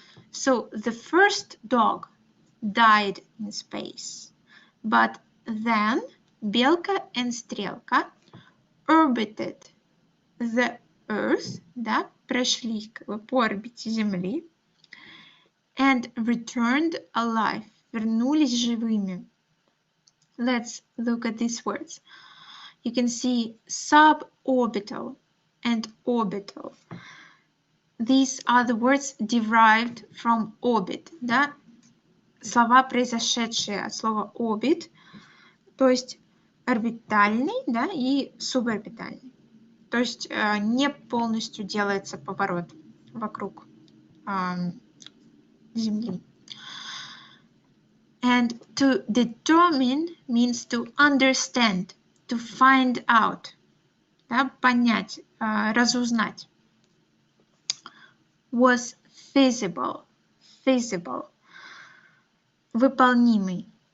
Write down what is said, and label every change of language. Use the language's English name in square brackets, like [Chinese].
[English] So the first dog died in space, but then Belka and Strelka orbited the Earth, [Russian] да, прошли по орбите Земли, [English] and returned alive, [Russian] вернулись живыми. [English] Let's look at these words. You can see suborbital and orbital. These are the words derived from orbit, да? [Russian] Слова, произошедшие от слова orbit, то есть орбитальный, да, и суборбитальный. То есть не полностью делается поворот вокруг Земли. [English] And to determine means to understand, to find out, [Russian] да, понять, разузнать. [English] Was feasible, [Russian] выполнимый.